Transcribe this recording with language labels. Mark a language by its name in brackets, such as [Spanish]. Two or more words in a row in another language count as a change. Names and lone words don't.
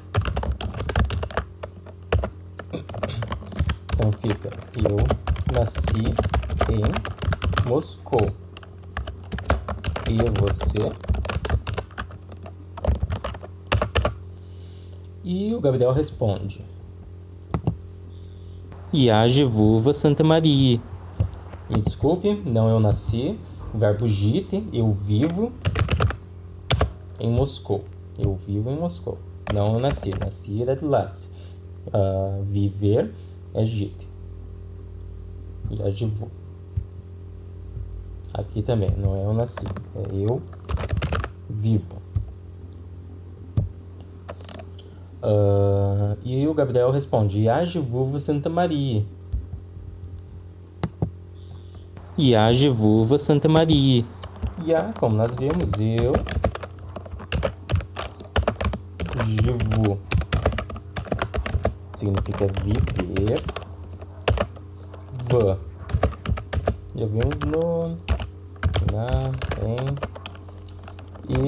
[Portuguese] Então fica: eu nasci em Moscou. E você? E o Gabriel responde: [Russian] Я живу в Санта-Марии. [Portuguese] me desculpe, não eu nasci. O verbo жити, eu vivo em Moscou. Eu vivo em Moscou. Não eu nasci. Nasci é родилась. Viver é [Russian] жить. Я живу. [Portuguese] Aqui também, não é eu nasci, é eu vivo. E o Gabriel responde: [Russian] Я живу в Санта-Марии. Я живу в Санта-Марии. Я, [Portuguese] como nós vimos, eu живу. Significa viver. V. Já vimos no, na, em.